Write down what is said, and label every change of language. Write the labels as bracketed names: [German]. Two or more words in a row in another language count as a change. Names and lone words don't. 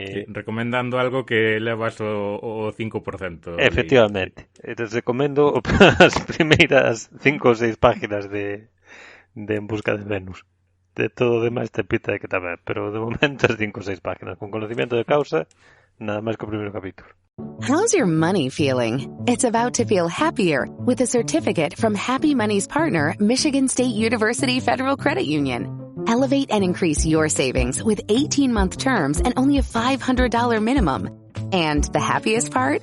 [Galician] Sí, recomendando algo que levas o 5%. Efectivamente. Entonces recomendo as primeiras 5 ou 6 páginas de En busca de Venus. De todo o demais te pita de que tamén, pero de momento as 5 ou 6 páginas [Spanish] con conocimiento de causa, [Galician] nada máis que o primeiro capítulo. [English] How's your money feeling? It's about to feel happier with a certificate from Happy Money's partner, Michigan State University Federal Credit Union. Elevate and increase your savings with 18-month terms and only a $500 minimum. And the happiest part?